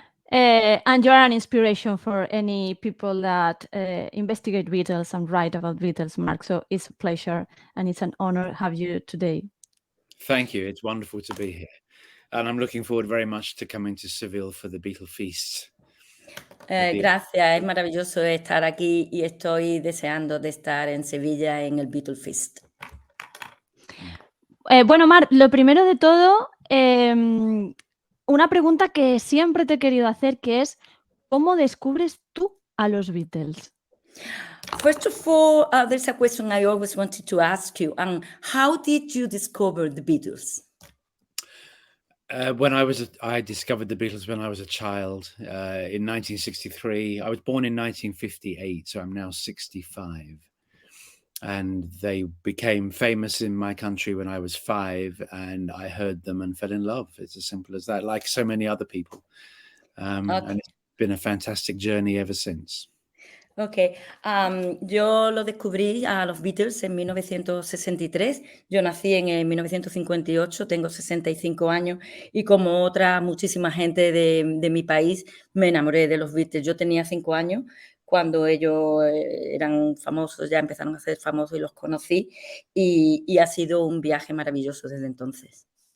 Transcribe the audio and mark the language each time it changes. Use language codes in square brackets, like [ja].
[en] And you are an inspiration for any people that investigate Beatles and write about Beatles, Mark. So it's a pleasure and it's an honor to have you today. Thank you. It's wonderful to be here. And I'm looking forward very much to coming to Seville for the BEATLEFEAST. [es] Gracias, es maravilloso estar aquí y estoy deseando de estar en Sevilla en el BEATLEFEAST. Bueno, Mark, lo primero de todo, una pregunta que siempre te he querido hacer, que es, ¿cómo descubres tú a los Beatles? [en] First of all, there's a question I always wanted to ask you. How did you discover the Beatles? I discovered the Beatles when I was a child in 1963. I was born in 1958, so I'm now 65. And they became famous in my country when I was 5, and I heard them and fell in love. It's as simple as that, like so many other people. And it's been a fantastic journey ever since. [es] Ok, yo lo descubrí a los Beatles en 1963, yo nací en 1958, tengo 65 años y como otra muchísima gente de mi país me enamoré de los Beatles. Yo tenía 5 años cuando ellos eran famosos, ya empezaron a ser famosos y los conocí y ha sido un viaje maravilloso desde entonces.